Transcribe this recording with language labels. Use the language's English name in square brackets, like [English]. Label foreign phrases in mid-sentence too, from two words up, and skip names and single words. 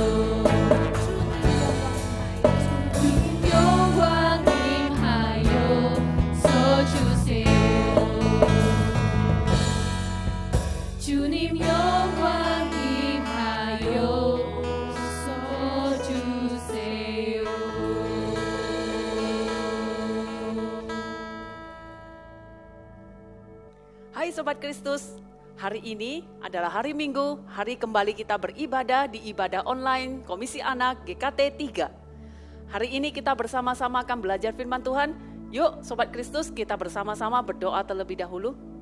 [Korean] 주님 영광 임하여 써주세요. 주님 영광 임하여 써주세요. [Indonesian] Hai Sobat Kristus, hari ini adalah hari Minggu, hari kembali kita beribadah di ibadah online Komisi Anak GKT 3. Hari ini kita bersama-sama akan belajar firman Tuhan. Yuk Sobat Kristus, kita bersama-sama berdoa terlebih dahulu.